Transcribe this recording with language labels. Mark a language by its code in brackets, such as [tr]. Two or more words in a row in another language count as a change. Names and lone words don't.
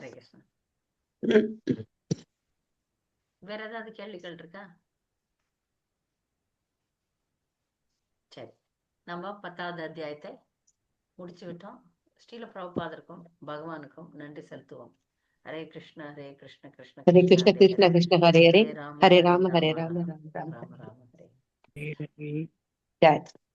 [ta] ஹரே கிருஷ்ணா. வேற ஏதாவது கேள்விகள் இருக்கா? சரி, நம்ம 10வது அத்தியாயத்தை முடிச்சு விட்டோம். ஸ்ரீல பிரபுபாதருக்கும் பகவானுக்கும் நன்றி செலுத்துவோம். ஹரே கிருஷ்ணா ஹரே கிருஷ்ண கிருஷ்ண ஹரே கிருஷ்ண கிருஷ்ண கிருஷ்ண ஹரே ஹரே, ராம ஹரே ராம ஹரே ராம ராம ராம ராம ராம ஹரே. ஜெய்